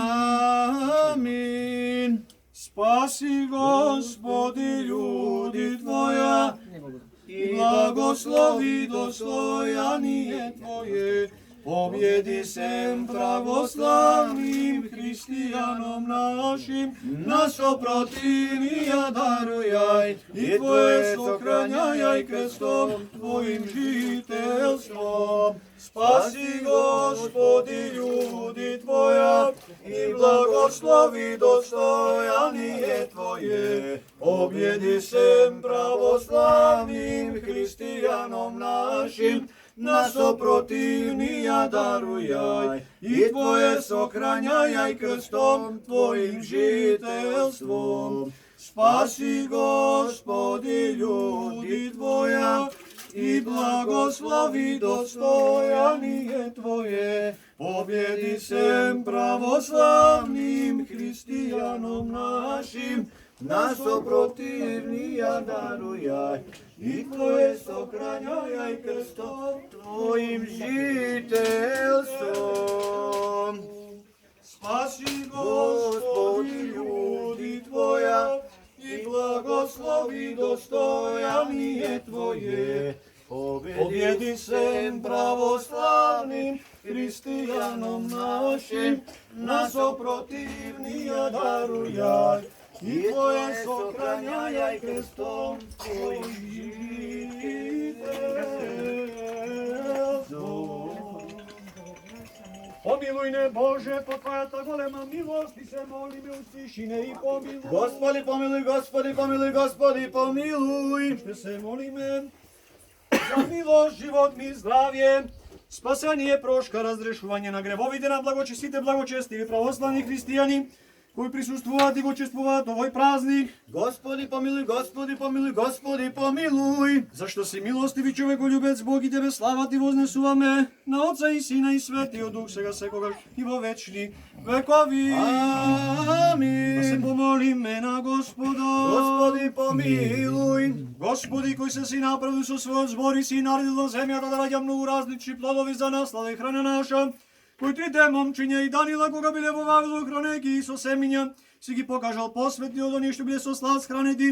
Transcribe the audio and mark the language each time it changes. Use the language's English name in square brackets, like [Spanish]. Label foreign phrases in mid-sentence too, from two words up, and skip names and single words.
[Church Slavic] Амин. Спаси, Господи, људи Твоја и благослови достојание Твое. Победи сем православним христијаном нашим, нас опротивија дарујај и Твое сохрањај крестом Твоим жителством. Спаси, Господи, људи Твоја и благослови достојание Твое. Победи сем православним христијаном нашим, нас опротивнија дарујај и Твое сохрањај крстом Твоим жителством. Спаси, Господи, људи Твоја и благослови достојание Твое. Победи сем православним христијаном нашим, нас опротивнија дарујај и Твое сохрањај крстом Твоим жителством. Спаси, Господи, људи Твоја и благослови достојание Победи всем православным христианам нашим, нас опротивния даруяй, и Твое сохраняй крестом [Macedonian] Помилуй не Боже, по Твоята голема милост, и се молиме [Church Slavic] услыши и помилуй. Господи, помилуй, Господи, помилуй, Господи, помилуй. [Macedonian] Ще се молиме за милост, живот ми, здравие, спасение, прошка, разрешување на гревовите на благочестите, благочестиви православни христијани, кои присуствуваат и го чествуваат овој празник. [Church Slavic] Господи, помилуй, Господи, помилуй, Господи, помилуй. [Macedonian] Зашто си милостиви човеколюбец Бог и Тебе слава Ти вознесуваме на Отца и Сина и Светиот Дух, сега секогаш и во вечни векови. Амин. Да се помолиме на Господа. [Church Slavic] Господи, помилуй. [Macedonian] Господи, кој се си направил со својот збор и си наредил на земјата да раѓа многу различни плодови за наслада и храна наша, кој трите момчиња и Данила, кога биле во Вавилон хранејќи и со семиња, си ги покажал посветни од оние што биле со слад хранети.